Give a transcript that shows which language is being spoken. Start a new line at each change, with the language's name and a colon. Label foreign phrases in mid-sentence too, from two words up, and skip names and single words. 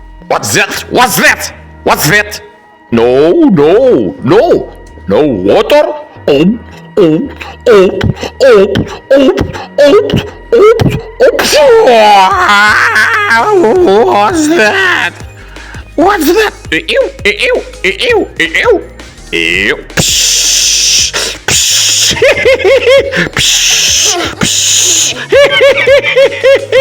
English: What's that? What's that? What's that? No, no, no. No water? Oh, oh, oh, oh, oh, oh, oh, oh. What's that? What's that? Ew, ew, ew, ew, ew. Psh, psh, psh, psh.